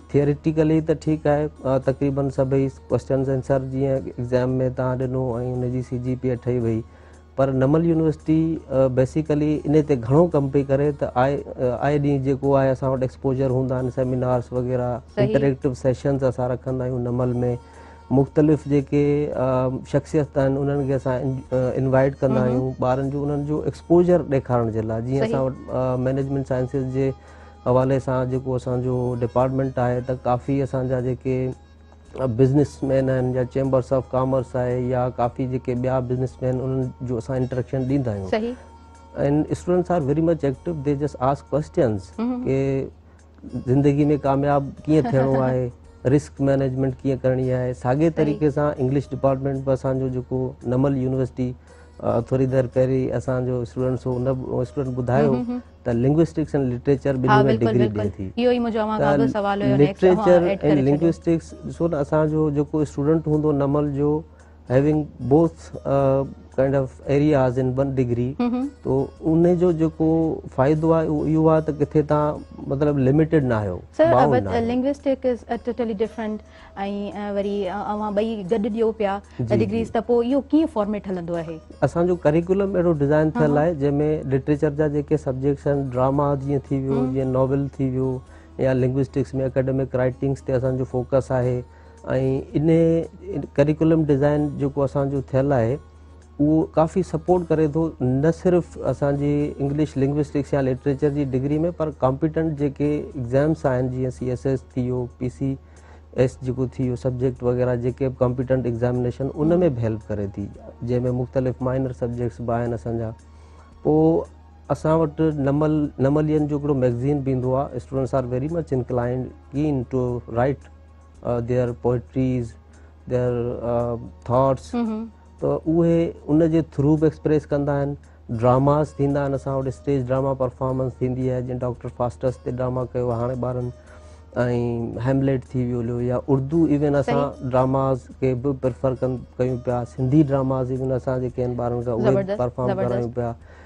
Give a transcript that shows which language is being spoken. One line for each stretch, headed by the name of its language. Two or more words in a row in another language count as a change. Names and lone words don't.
Sindhi: थियरिटिकली त ठीकु आहे, तक़रीबन सभई
English: questions answer
Sindhi: जीअं एग्ज़ाम में तव्हां ॾिनो ऐं हुनजी CGPA ठही वई, पर नमल यूनिवर्सिटी बेसिकली इन ते घणो कमु पई करे त आए ॾींहुं जेको आहे असां वटि एक्सपोजर हूंदा आहिनि, सेमिनार्स वग़ैरह,
English: interactive sessions
Sindhi: असां रखंदा आहियूं नमल में, मुख़्तलिफ़ जेके शख़्सियत आहिनि उन्हनि खे असां इनवाइट कंदा आहियूं ॿारनि जो उन्हनि जो एक्सपोजर ॾेखारण जे लाइ। जीअं असां वटि
English: management sciences
Sindhi: जे हवाले सां जेको असांजो डिपार्टमेंट आहे त काफ़ी असांजा जेके बिज़नेसमैन आहिनि या
English: chambers of commerce
Sindhi: आहे या काफ़ी जेके ॿिया बिज़नेसमैन उन्हनि जो असां इंटरेक्शन ॾींदा आहियूं,
English: and students are very much active, they just ask questions
Sindhi: के ज़िंदगी में कामयाब कीअं थियणो आहे,
English: risk management
Sindhi: कीअं करणी आहे। साॻे तरीक़े सां
English: English department
Sindhi: बि असांजो जेको नमल यूनिवर्सिटी थोरी देरि पहिरीं असांजो स्टूडेंट्स हो उन स्टूडेंट ॿुधायो त
English: linguistics and literature
Sindhi: ॿिन्ही में डिग्री ॾिए थी।
English: literature and linguistics
Sindhi: ॾिसो न, असांजो जेको स्टूडेंट हूंदो नमल जो
English: having both kind of areas in one degree,
Sindhi: तो उन जो जेको फ़ाइदो आहे इहो आहे त किथे तव्हां मतिलबु लिमिटेड न आहियो।
English: sir linguistic is totally different,
Sindhi: ऐं वरी अव्हां ॿई गॾु ॾियो पिया डिग्रीज़, त पोइ इहो कीअं फॉर्मेट हलंदो आहे? असांजो करिकुलम अहिड़ो डिज़ाइन थियल आहे जंहिंमें लिटरेचर जा जेके सब्जेक्ट्स आहिनि, ड्रामा जीअं थी वियो, जीअं नॉवल थी वियो, या लिंग्विस्टिक्स में
English: academic writings
Sindhi: ते असांजो फोकस आहे, ऐं इन
English: curriculum design
Sindhi: जेको असांजो थियल आहे उहो काफ़ी सपोर्ट करे थो न सिर्फ़ु असांजी
English: English linguistics
Sindhi: या लिटरेचर जी डिग्री में, पर कॉम्पिटेंट जेके एग्ज़ाम्स आहिनि जीअं CSS थी वियो, PCS जेको थी वियो, सब्जेक्ट वग़ैरह जेके
English: competent examination
Sindhi: उन में बि हेल्प करे थी, जंहिंमें मुख़्तलिफ़
English: minor subjects
Sindhi: बि आहिनि असांजा। पोइ असां वटि नमलियन जो हिकिड़ो मैगज़ीन बि ईंदो आहे,
English: students are very much inclined keen to write their poetries, their thoughts,
Sindhi: त उहे उन जे थ्रू बि एक्सप्रेस कंदा आहिनि। ड्रामास थींदा आहिनि असां वटि,
English: stage drama performance
Sindhi: थींदी आहे, जीअं डॉक्टर फास्टस ते ड्रामा कयो हाणे ॿारनि, ऐं हैमलेट थी वियो, या उर्दू इवन असां ड्रामास खे बि प्रिफर कयूं पिया, सिंधी ड्रामास इवन असां जेके आहिनि ॿारनि खां उहे परफॉर्म करायूं पिया।